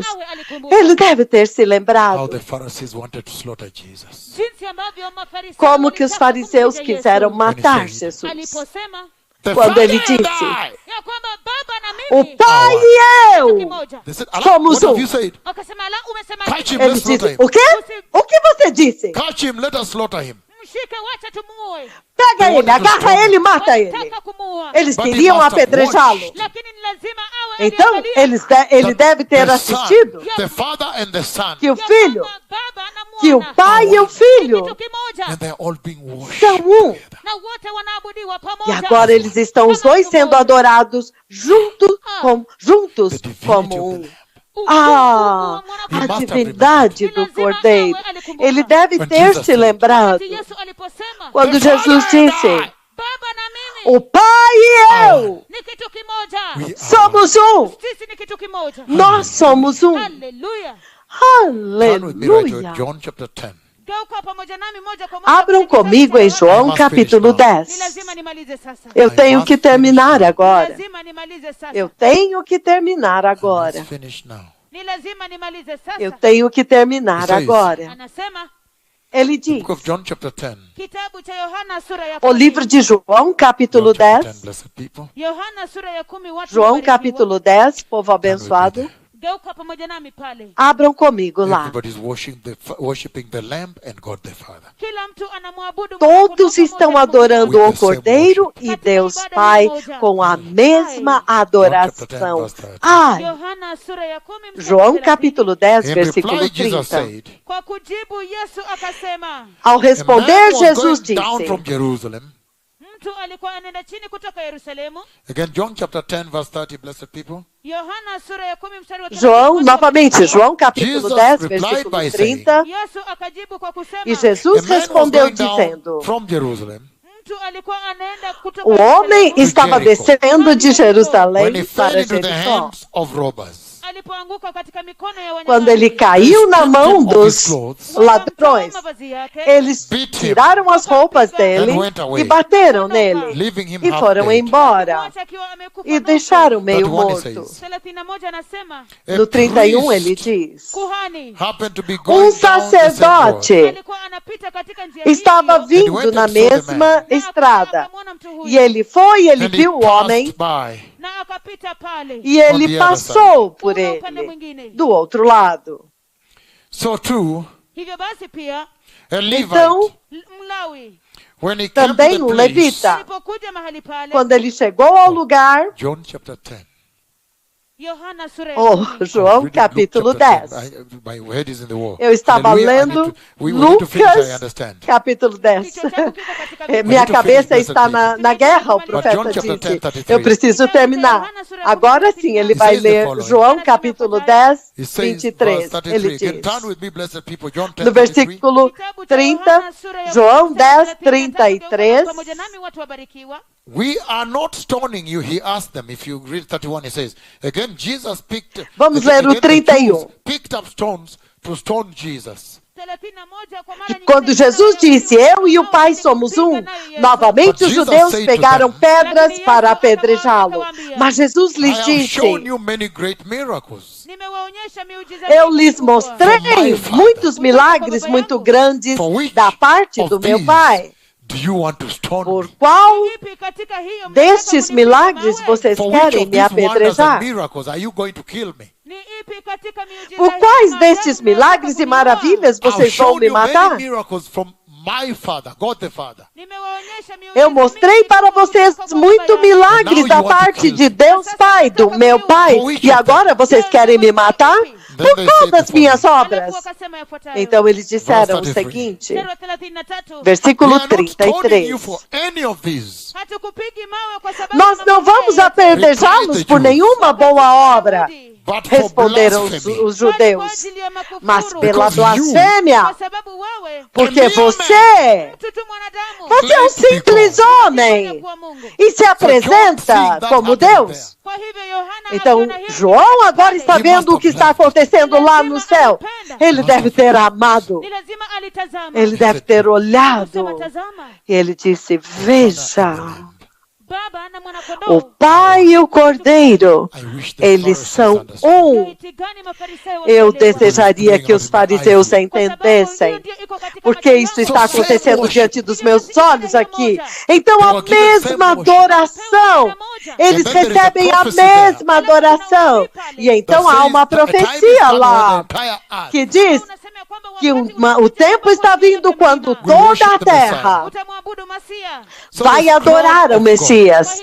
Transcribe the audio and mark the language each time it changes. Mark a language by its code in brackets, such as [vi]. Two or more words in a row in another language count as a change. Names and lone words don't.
[pt] Ele deve ter se lembrado como que os fariseus quiseram matar Jesus. Quando ele disse, o Pai e eu somos um. Ele disse, o quê? O que você disse: [en] catch him, let us slaughter him. [sw] mshike, wacha tumuue. [pt] pega ele, agarra ele e mata ele. [sw] Wataka kumuua. [pt] Eles [en] But he [pt] queriam [en] must have [pt] apedrejá-lo. [en] watched. [sw] Lakini ni lazima awe [pt] Então, [sw] aliangalia. [pt] ele deve ter [en] The [pt] assistido [en] son, the father and the son, [pt] que o [sw] Ya [pt] filho, [sw] kwamba baba na [pt] que o [sw] mwana [pt] pai e o [sw] ni [pt] filho [sw] kitu kimoja, [en] and they're all being worshipped [pt] são um. [en] together. [sw] na wote wanaabudiwa [pt] E [sw] pamoja. [pt] agora eles estão os dois sendo adorados juntos como um. Ah, a divindade do Cordeiro. Ele deve ter se lembrado [sw] Yesu aliposema, [pt] quando Jesus disse: [sw] baba na mimi [pt] o Pai e eu [sw] ni kitu kimoja. [en] We are [pt] somos um. [sw] Sisi ni kitu kimoja. [pt] Nós somos um. [sw] Haleluya. [en] Turn with me right to [pt] Aleluia. [en] John chapter 10. [sw] Geuka pamoja nami moja kwa moja. [pt] Abram [sw] kwenye [pt] comigo em [sw] kitabu cha Yohana. [pt] João capítulo [sw] Ni 10. lazima nimalize sasa. [pt] Eu tenho que terminar [sw] Ni [pt] agora. [sw] lazima nimalize sasa. [pt] Eu tenho que terminar agora. [en] Let's finish now. [sw] Ni lazima nimalize sasa. [pt] Eu tenho que terminar [en] It says- [pt] agora. [sw] Anasema [pt] Ele diz, [en] Book of John chapter 10. [sw] kitabu cha Yohana sura ya [pt] o 10. livro de João capítulo [en] John chapter 10, 10. blessed people. [sw] Yohana sura ya 10 watu [pt] João [sw] wabarikiwa. [pt] capítulo 10, povo abençoado. [sw] Geuka pamoja nami pale. [pt] Abram comigo lá. [en] Everybody's worshiping the Lamb and God the Father. [sw] Kila mtu anamwabudu [pt] Todos [sw] Mungu [pt] estão [sw] pamoja na [pt] adorando [en] With [pt] o [en] the same [pt] Cordeiro [en] worship. [pt] e Deus Pai com a mesma adoração. Ai, [sw] Yohana sura ya 10 mstari [pt] João 30. capítulo 10, [en] In [pt] versículo [en] reply, Jesus [pt] 30. [en] said, [sw] Kwa kujibu Yesu akasema, [pt] Ao [en] a man [pt] responder, [en] was [pt] Jesus [en] going down from [pt] disse, [en] Jerusalem. [sw] mtu alikuwa anaenda chini kutoka Yerusalemu. [en] Again, John chapter 10, verse 30, blessed people. [sw] Yohana sura ya 10 mstari wa 30. [pt] João, novamente, João capítulo [en] Jesus [pt] 10, [en] replied [pt] versículo [en] by saying, [pt] 30. [sw] Yesu akajibu kwa kusema, [pt] E [en] A [pt] Jesus [en] man was [pt] respondeu [en] going down [pt] dizendo, [en] from Jerusalem [sw] mtu alikuwa anaenda kutoka [pt] o homem [sw] Yerusalemu. [pt] estava [en] Jericho. [pt] descendo de [en] when he [pt] Jerusalém [en] fell [pt] para [en] into the [pt] Jericó. [en] hands of robbers. [sw] Alipoanguka katika mikono ya [pt] Quando ele [sw] wanyang'anyi, [pt] caiu na mão [en] Stripped him of his [pt] dos [en] clothes, [pt] ladrões, [sw] mavazi yake, [pt] eles tiraram as roupas dele [en] and went away, [pt] e bateram nele [en] leaving him [pt] e [en] half [pt] foram [en] dead. [pt] embora [sw] kumwacha akiwa amekufa [pt] e [sw] nusu. [pt] deixaram meio [en] 31 it [pt] morto. [en] says, [sw] 31 anasema, [en] a [pt] No 31 ele [en] priest [pt] diz, [sw] kuhani [en] happened to be going down the same road. [pt] sacerdote [sw] alikuwa anapita katika njia [pt] estava [sw] hiyo, [pt] vindo na mesma estrada. [sw] akamwona mtu huyu, [pt] E ele foi, ele [en] And he [pt] viu o homem [en] passed by. [sw] na akapita pale [pt] e [en] On [pt] ele [en] the other [pt] passou por [sw] kuna upande [pt] ele [sw] mwingine. [pt] do outro lado. [en] So too, [sw] Hivyo basi pia [en] a Levite, [pt] Então, [sw] Mlawi [en] when he came to [pt] também [en] the [pt] um [en] place, [pt] levita, [sw] alipokuja mahali pale, [pt] quando ele chegou ao lugar, [en] John chapter 10. [sw] Yohana sura ya [en] oh, 10. [pt] João [en] Read it, [pt] capítulo [en] Luke chapter [pt] 10. [en] 10. My head is in the wall. [pt] Eu estava [en] Hallelujah, [pt] lendo [en] we need to finish, I [pt] Lucas [en] understand. [pt] capítulo 10. [sw] Kichwa changu kiko katika Eh, Biblia. [pt] Minha [en] to [pt] cabeça [en] finish, [pt] está na guerra, o [en] But [pt] profeta [en] John chapter 10, [pt] disse. [en] 33. [pt] Eu preciso terminar. Agora sim, ele vai [en] says the [pt] ler [en] following. [pt] João capítulo 10, [en] He says, [pt] 23. [en] verse [pt] Ele [en] 33. Again, [pt] diz, [en] turn with me, blessed people. John 10, [pt] no 33. versículo [sw] Kitabu cha [pt] 30, [sw] Yohana sura ya [pt] João 10, [sw] 33. [pt] 33. [sw] Pamoja nami watu wabarikiwa. [en] We are not stoning you, he asked them. If you read 31, he says, again, Jesus picked, [pt] Vamos [en] again, [pt] ler o [en] again, the [pt] 31. [en] Jews picked up stones to stone Jesus. [sw] 31 kwa mara [pt] E [sw] nyingine, [pt] quando Jesus disse, eu e o Pai somos um, novamente os judeus pegaram pedras para apedrejá-lo. Mas Jesus [en] I [pt] lhes [en] have [pt] disse, [en] shown you many great miracles. [sw] Nimewaonyesha miujiza [pt] eu [sw] mingi [pt] lhes [sw] mikubwa. [pt] mostrei muitos milagres muito grandes [en] For which [pt] da parte [en] of [pt] do meu [en] these [pt] Pai. [en] do you want to stone [pt] Por [en] me? [pt] qual [sw] Ipi katika hiyo [pt] destes [sw] mnataka [pt] milagres [sw] munipiga mawe? [pt] vocês [en] For which [pt] querem [en] of [pt] me [en] these wonders and [pt] apedrejar? [en] miracles are you going to kill me? [sw] Ni ipi katika miujiza [pt] Por [sw] hii [pt] quais [sw] maajabu [pt] destes [sw] mnataka [pt] milagres e [sw] kuniua? [pt] maravilhas [en] I've [pt] vocês vão [en] shown [pt] me [en] you many [pt] matar? [en] miracles from my Father, God the Father. [sw] Nimewaonyesha miujiza [pt] Eu mostrei [sw] mingi [pt] para [sw] kutoka [pt] vocês [sw] kwa Baba [pt] muito [sw] yangu. [pt] milagres [en] Now [pt] da [en] you want to [pt] parte [en] kill [pt] de Deus Pai, do meu Pai. E agora vocês querem me matar? Por qual das minhas obras? [sw] Alafu wakasema yafuatayo. [pt] Então eles disseram o [en] Verse 33. [pt] seguinte, [sw] Mstari wa 33. [en] We [pt] versículo [en] are not stoning [pt] 33. [en] you for any of these. [sw] Hatukupigi mawe kwa sababu [pt] Nós [sw] ya [pt] não [sw] mambo [pt] vamos [sw] haya. [pt] apedrejá-los por nenhuma boa obra, [en] But for [pt] responderam os [en] blasphemy. [sw] Bali kwa [pt] judeus, [sw] ajili ya makufuru. [pt] mas pela [en] Because you- [pt] blasfêmia, [sw] Kwa sababu wewe [pt] porque você, [sw] mtu tu mwanadamu [pt] você é um simples homem [sw] kuwa Mungu. [pt] e se apresenta como Deus. [sw] Kwa hivyo Yohana [pt] Então, [sw] aliona hivi. [pt] João agora está vendo o que está acontecendo lá no céu. Ele deve ter amado, [sw] Ni lazima alitazama. [pt] ele deve ter olhado. [sw] Sema tazama. [pt] E ele disse, veja, [sw] Baba na mwanakondoo. [pt] o Pai e o Cordeiro, [en] I wish the [pt] eles [en] Pharisees [pt] são [en] understood. [pt] um. [sw] Laiti gani Mafarisayo [pt] Eu [sw] wangelielewa. [pt] desejaria que os fariseus [sw] Kwa sababu [pt] entendessem, [sw] hiyo ndio iko katika [pt] porque [sw] macho [pt] isso [sw] yangu. [pt] está acontecendo diante dos meus olhos aqui. Então, a mesma adoração, eles recebem a mesma adoração. E então há uma profecia lá que diz que o tempo está vindo quando toda a terra vai adorar o Messias.